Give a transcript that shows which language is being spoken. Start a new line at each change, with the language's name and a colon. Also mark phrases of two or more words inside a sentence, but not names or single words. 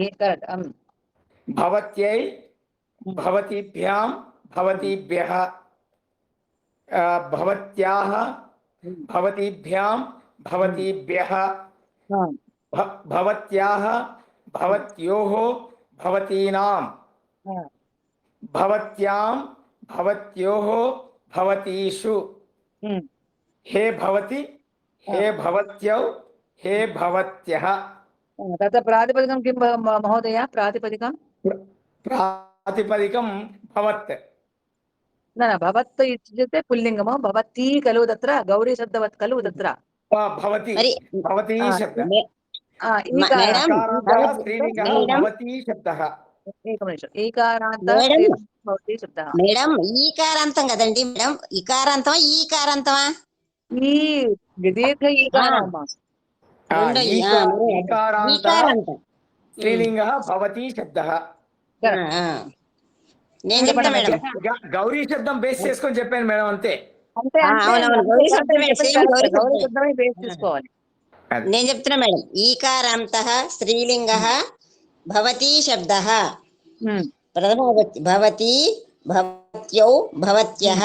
Sanskrit: భవత్యై భవతీభ్యాం భవతీభ్యః భవత్యాః భవతీభ్యాం భవతీభ్యః భవత్యాః భవత్యోః భవతీనాం భవత్యాం భవత్యోః భవతీషు हे भवति, हे भवत्यौ, हे भवत्यः। तत्र प्रातिपदिकं किं महोदय? प्रातिपदिकं प्रातिपदिकं भवत्। न भवत् इत्युक्ते पुल्लिङ्गं, भवती खलु तत्र गौरीशब्दवत् खलु तत्र भवति, भवती शब्दः।
Telugu: మేడం
Sanskrit: स्त्रीलिङ्गः भवती शब्दः। भवती शब्दः।
Telugu: మేడం ఈకారాంతం కదండి మేడం, ఇకారాంతమా ఈకారాంతమా? ఈ దీర్ఘ ఈకారమా? ఈకారాంతం
Sanskrit: स्त्रीलिङ्गः भवती शब्दः।
Telugu: నేను చెప్పాను మేడం. గౌరీ శబ్దం బేస్ చేసుకొని చెప్పాను మేడం, అంతే. అవునవును, గౌరీ శబ్దమే, సేమ్ గౌరీ శబ్దమే బేస్ చేసుకోవాలి. నేను చెప్తున్నా మేడం,
Sanskrit: ఈకారాంతః స్త్రీలింగः భవతి శబ్దः. ప్రథమ విభక్తి భవతి, భవత్యౌ, భవత్యః.